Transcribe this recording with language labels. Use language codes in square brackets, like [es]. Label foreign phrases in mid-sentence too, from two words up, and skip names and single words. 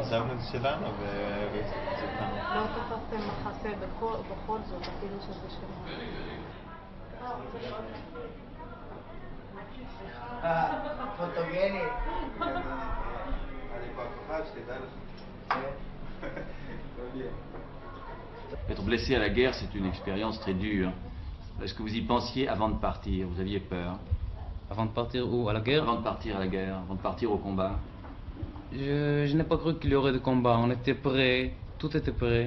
[he] חשבנו את זה שלנו וצאתנו. לא תפסתם מחסה בכל זאת, אפילו שזה שלנו. פוטוגנית. אני כבר כוכב, שתדע לך. [fr] Être blessé à la guerre, c'est une expérience très dure. Est-ce que vous y pensiez avant de partir? Vous aviez peur? Avant de partir où? À la guerre? Avant de partir à la guerre, avant de partir au combat? Je n'ai pas cru qu'il y aurait de combat. On était prêts, tout était prêt.